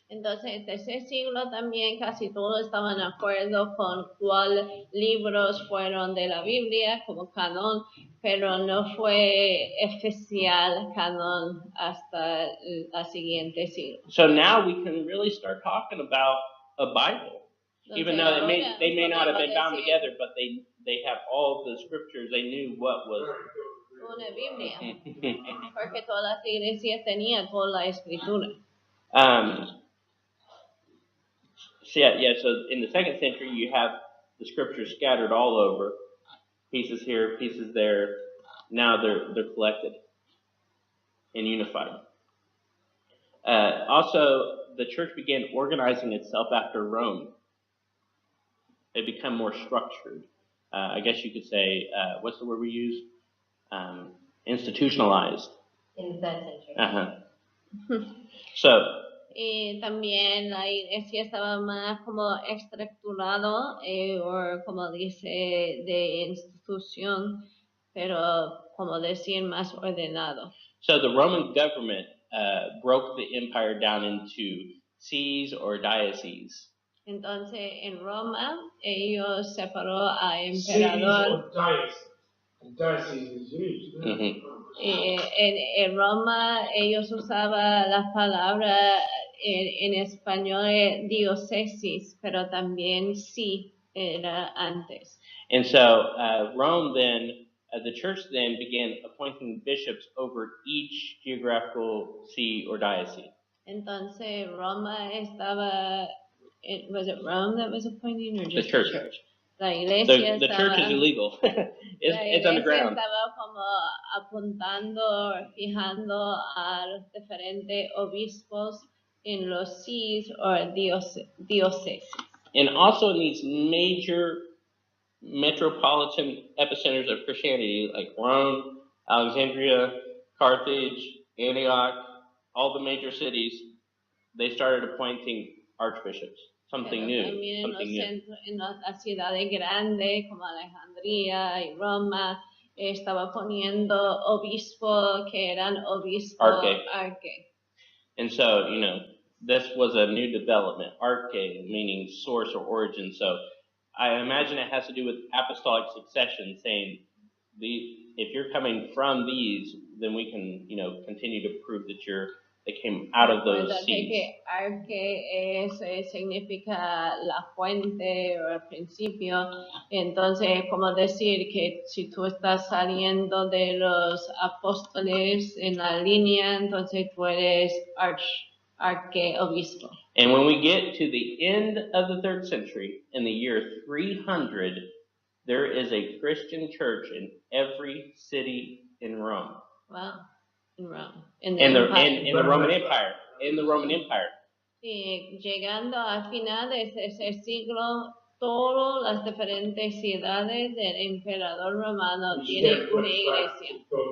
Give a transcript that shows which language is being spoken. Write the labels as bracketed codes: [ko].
[es] Entonces, en el tercer siglo también casi todos estaban de acuerdo con cuáles libros fueron de la Biblia como canon, pero no fue oficial canon hasta el siguiente siglo. [en] So now we can really start talking about a Bible. Even though they may not have been bound together, but they have all the scriptures. They knew what was. [es] Una Biblia, porque todas las iglesias tenían toda la escritura. [en] So yeah. So in the second century, you have the scriptures scattered all over, pieces here, pieces there. Now they're collected and unified. Also, the church began organizing itself after Rome. It became more structured. I guess you could say, what's the word we use? Institutionalized. In that century. So. [es] Y también la iglesia estaba más como estructurado, o como dice, de institución, pero como decir, más ordenado. [en] So the Roman government broke the empire down into sees or dioceses. [es] Entonces, en Roma, ellos separó a [en] Sees [es] emperador. [en] or diocese. And diocese is huge, isn't it? [es] En Roma, ellos usaban la palabra en español diócesis, pero también sí era antes. [en] And so Rome then, the church then began appointing bishops over each geographical see or diocese. [es] Entonces, Roma estaba, [en] was it Rome that was appointing or just the church? [es] La iglesia [en] The church is illegal. it's underground. [es] Estaba como apuntando, fijando a los diferentes obispos en los sees or diócesis. [en] And also in these major metropolitan epicenters of Christianity, like Rome, Alexandria, Carthage, Antioch, all the major cities, they started appointing archbishops. Something new. [es] También en las ciudades grandes como Alejandría y Roma, estaba poniendo obispos que eran obispos arche. [en] And so, this was a new development. Arche, meaning source or origin. So I imagine it has to do with apostolic succession, saying if you're coming from these, then we can, continue to prove that they came out of those seeds. [es] Que arche significa la fuente o el principio. Entonces, como decir que si tú estás saliendo de los apóstoles en la línea, entonces tú eres archeobispo. [en] And when we get to the end of the 3rd century, in the year 300, there is a Christian church in every city in Rome. Wow. In Rome. In the Roman Empire. In the Roman Empire. [es] Y llegando a finales de ese siglo, todas las diferentes ciudades del emperador romano tienen una iglesia.